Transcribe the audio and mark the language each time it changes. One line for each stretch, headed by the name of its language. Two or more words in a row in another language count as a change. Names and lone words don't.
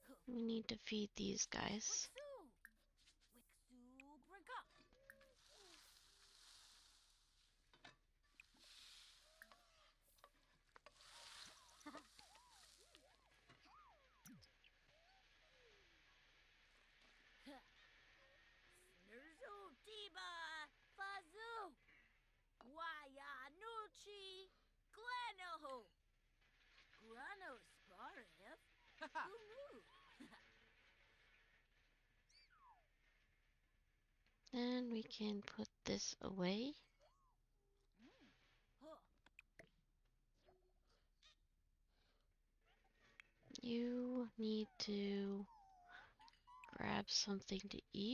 English: We need to feed these guys. Wixu. Wixu Briga. Snurzu Tiba. Fazoo. Waya Nuchi. Glenoho. Grano Sparif. Who knew? Then we can put this away. Huh. You need to grab something to eat.